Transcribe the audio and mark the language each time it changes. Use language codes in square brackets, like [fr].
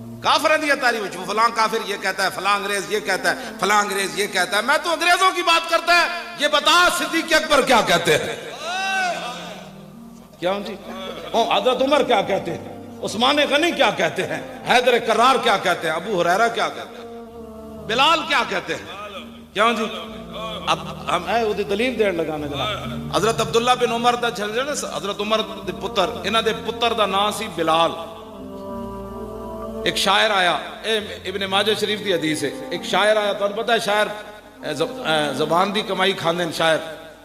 [pa] کافر دی تعریف وچ [ur] فلاں کافر یہ کہتا ہے فلاں انگریز یہ کہتا ہے فلاں انگریز یہ کہتا ہے. میں تو انگریزوں کی بات کرتا ہے یہ بتا صدیق اکبر کیا کہتے ہیں کیا جی حضرت عمر کیا کہتے ہیں عثمان غنی کیا کہتے ہیں حیدر کرار کیا کہتے ہیں ابو ہریرہ کیا کہتے ہیں بلال کیا کہتے ہیں کیا جی. [pa] اب ہم اے دلیل دین لگانا جناب حضرت عبداللہ بن عمر دا حضرت عمر دے پتر انہاں دے پتر دا نام سی بلال. ایک شاعر آیا ابن ماجہ شریف دی حدیث ہے ایک شاعر آیا تو پتہ ہے شاعر زبان دی کمائی کھاندے شاعر